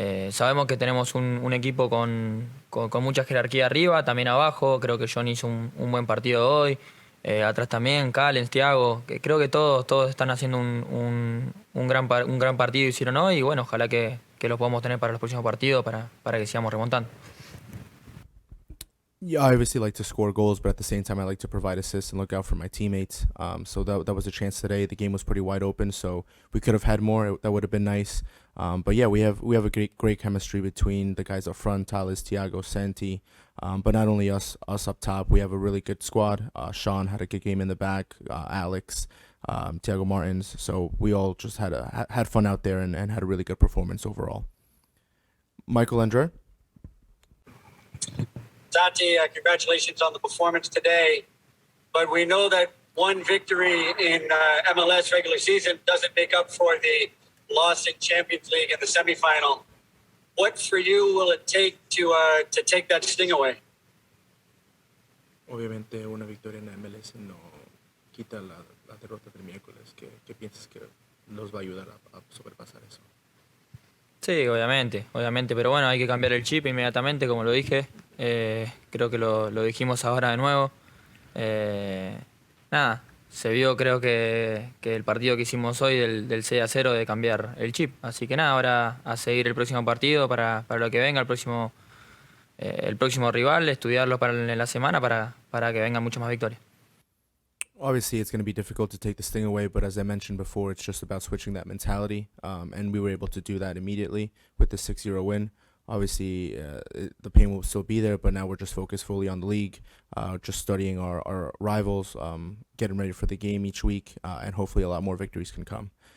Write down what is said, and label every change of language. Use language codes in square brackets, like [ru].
[es] Sabemos que tenemos un equipo con mucha jerarquía arriba, también abajo. Creo que John hizo un buen partido hoy. Atrás también, Callens, Thiago, que creo que todos están haciendo un gran partido hicieron hoy, y bueno, ojalá que lo podamos tener para los próximos partidos para que sigamos remontando. [en] Yeah, I obviously like to score goals, but at the same time, I like to provide assists and look out for my teammates. So that was a chance today. The game was pretty wide open, so we could have had more. That would have been nice. But yeah, we have a great chemistry between the guys up front, Talas, Thiago, Santi. But not only us up top, we have a really good squad. Sean had a good game in the back. Alex, Thiago Martins. So we all just had fun out there and had a really good performance overall. Michael Andre. Taty, congratulations on the performance today. But we know that one victory in MLS regular season doesn't make up for the loss in Champions League in the semifinal. What for you will it take to take that sting away? [es] Obviamente una victoria en la MLS no quita la derrota del miércoles. ¿Qué piensas que nos va a ayudar a sobrepasar eso? Sí, obviamente, pero bueno, hay que cambiar el chip inmediatamente, como lo dije. Creo que lo dijimos ahora de nuevo. Nada, se vio creo que el partido que hicimos hoy del 6-0 de cambiar el chip. Así que nada, ahora a seguir el próximo partido para lo que venga, el próximo rival, estudiarlo para la semana para que vengan muchas más victorias. [en] Obviously, it's going to be difficult to take the sting away, but as I mentioned before, it's just about switching that mentality, and we were able to do that immediately with the 6-0 win. Obviously, the pain will still be there, but now we're just focused fully on the league, just studying our rivals, getting ready for the game each week, and hopefully a lot more victories can come.